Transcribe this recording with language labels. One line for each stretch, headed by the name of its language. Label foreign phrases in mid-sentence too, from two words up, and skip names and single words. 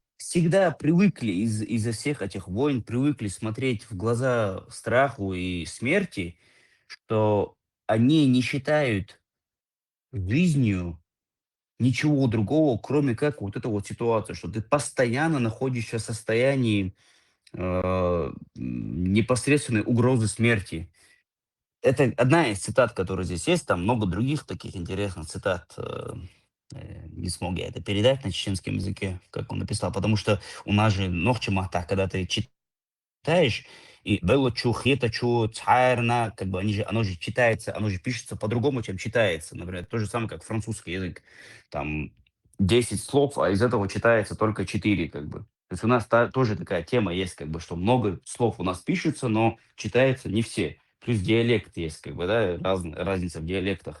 Russian: всегда привыкли из-за всех этих войн, привыкли смотреть в глаза страху и смерти, что они не считают жизнью ничего другого, кроме как вот эта вот ситуация, что ты постоянно находишься в состоянии непосредственной угрозы смерти. Это одна из цитат, которые здесь есть, там много других таких интересных цитат. Не смог я это передать на чеченском языке, как он написал, потому что у нас же нохчемахта, когда ты читаешь, и было чу,
Chechen: хета чу, царна,
Russian: как бы оно же читается, оно же пишется по-другому, чем читается. Например, то же самое, как французский язык. Там 10 слов, а из этого читается только 4, как бы. То есть у нас тоже такая тема есть, как бы, что много слов у нас пишется, но читается не все. Плюс диалект есть, как бы, да, разница в диалектах.